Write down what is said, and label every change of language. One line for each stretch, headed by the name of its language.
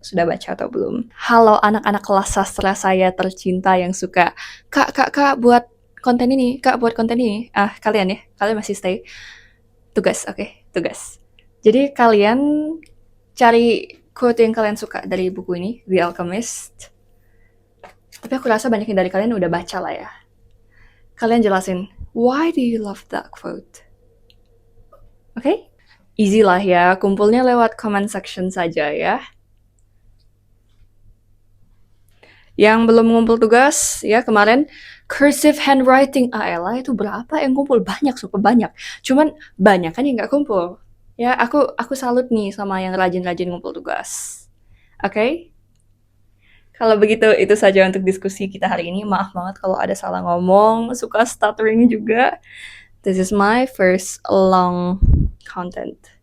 Indonesian: Sudah baca atau belum? Halo anak-anak kelas sastra saya tercinta yang suka, Kak, buat konten ini, Kak, buat konten ini. Kalian ya, kalian masih stay. Tugas, oke, tugas. Jadi kalian cari quote yang kalian suka dari buku ini, The Alchemist. Tapi aku rasa banyak dari kalian udah baca lah ya. Kalian jelasin,
English: why do you love that quote?
Indonesian: Oke? Easy lah ya, kumpulnya lewat comment section saja ya. Yang belum ngumpul tugas, ya kemarin cursive handwriting ALA itu berapa yang kumpul? Banyak, super banyak. Cuman banyak kan yang gak kumpul. Ya, aku salut nih sama yang rajin-rajin ngumpul tugas. Oke? Kalau begitu, itu saja untuk diskusi kita hari ini. Maaf banget kalau ada salah ngomong, suka stuttering juga.
English: This is my first long content.